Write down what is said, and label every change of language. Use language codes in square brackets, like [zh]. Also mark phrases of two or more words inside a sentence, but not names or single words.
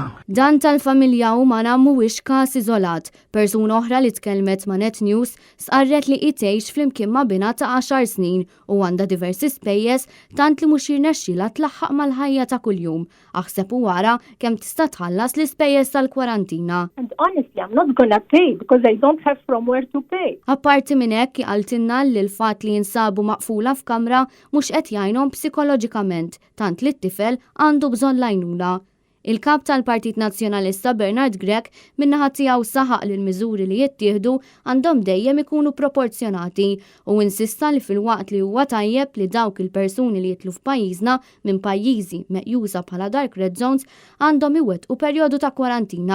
[mt] Dan tal-familja Umana mhuwiex każ iżolat. Persuna oħra li tkellmet ma' Net News sqarret li tgħix flimkien ma' binha ta' 10 snin u għandha diversi spejjeż tant li mhux jirnexxielha tlaħħaq mal-ħajja ta' kuljum. Aħseb u wara kemm tista' tħallas l-ispejjeż tal-kwarantina. [en] And honestly, I'm not gonna pay because I don't have from where to pay. [mt] Apparti minn hekk qaltilna li l-fatt li jinsabu maqfula f'kamra mhux qed jgħinhom psikoloġikament, tant li t-tifel għandu bżonn l-għajnuna. Il-kap tal-Partit Nazzjonalista Bernard Grech min-naħa tiegħu saħaq li l-miżuri li jittieħdu għandhom dejjem ikunu proporzjonati u insista li fil-waqt li huwa tajjeb li dawk il-persuni li jitlu f'pajjiżna minn pajjiżi meqjusa bħala [en] dark red zones [mt] għandhom iwettqu perjodu ta' kwarantina.